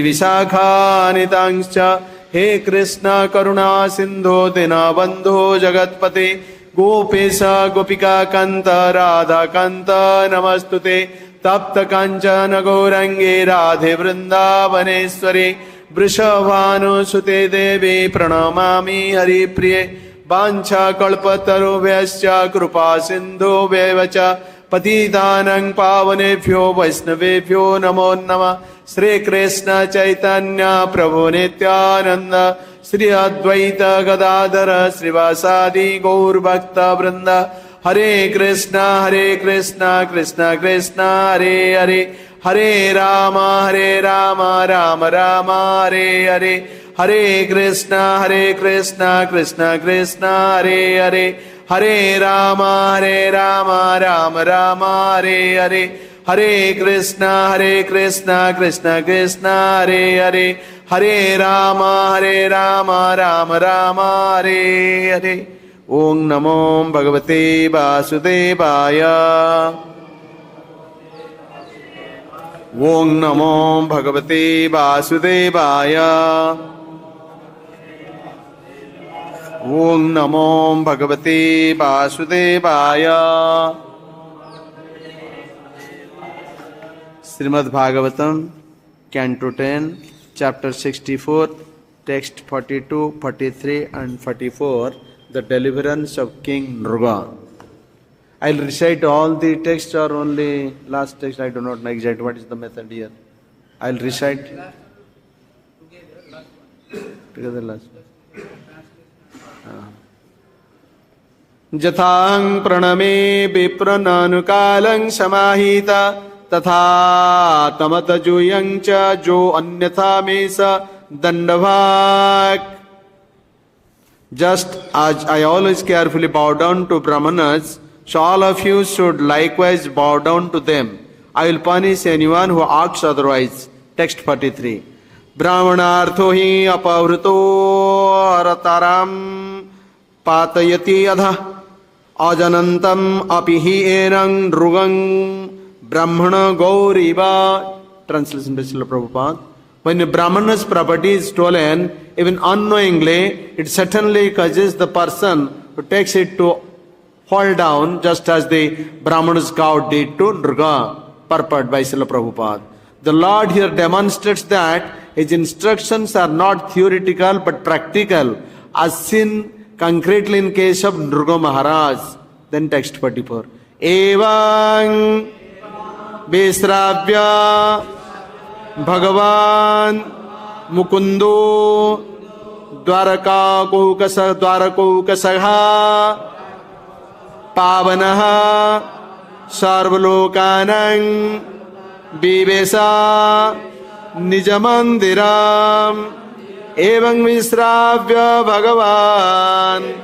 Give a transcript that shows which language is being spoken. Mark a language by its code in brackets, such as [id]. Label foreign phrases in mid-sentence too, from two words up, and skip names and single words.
[sa] विशाखानितांश्च हे कृष्ण करुणा सिंधो दीनबन्धो जगत्पते गोपेश गोपिका कांत राधा कांत नमस्तुते तप्त कांचन गौरंगे राधे वृंदावनेश्वरे वृषभानुसुते देवी प्रणमामि हरिप्रिये वाञ्छाकल्पतरुभ्यश्च कृपा सिन्धुभ्येव च पतितानां पावनेभ्यो वैष्णवेभ्यो नमो नमः। श्री कृष्ण चैतन्य प्रभु नित्यानंद श्री अद्वैत गदाधर श्रीवासादि गौर भक्त वृंद हरे कृष्ण कृष्ण कृष्ण हरे हरे हरे राम राम राम हरे हरे हरे कृष्ण कृष्ण कृष्ण हरे हरे हरे राम राम राम हरे हरे हरे कृष्ण कृष्ण कृष्ण हरे हरे हरे राम राम हरे हरे। ओं नमो भगवते वासुदेवाय। ओं नमो भगवते वासुदेवाय। ओं नमो भगवते वासुदेवाय। [en] श्रीमद् भागवतम कैंटो 10 chapter 64 text 42 43 and 44 the deliverance of King Nṛgaṁ. I'll recite all the texts or only last text. I do not know exactly what is the method here. I'll recite together last. [sa] yathāhaṁ praṇame viprān anu-kālaṁ samāhitaḥ tathā tamata yūyaṁ ca jo anyathā mesa daṇḍa-bhāk. [en] Just as I always carefully bow down to brāhmaṇas, so all of you should likewise bow down to them. I will punish anyone who acts otherwise. Text 43. [sa] brāhmaṇārtho hi apahṛto hartāraṁ pātayaty adhaḥ ajānantam api enaṁ nṛgaṁ brāhmaṇa-gaur iva. [en] Translation by Srila Prabhupada. When a brahmana's property is stolen, even unknowingly, it certainly causes the person who takes it to fall down, just as the brahmana's gaur did to nṛgaṁ. Purport by Srila Prabhupada. The Lord here demonstrates that his instructions are not theoretical but practical, as seen concretely in case of Nṛgaṁ Maharaj. Then text 44. [sa] Evaṁ Visravya Bhagavan Mukundo Dwarakaukasaha Pavanaha Sarvalokanam Vivesa Nijamandiram Evang Visravya Bhagavan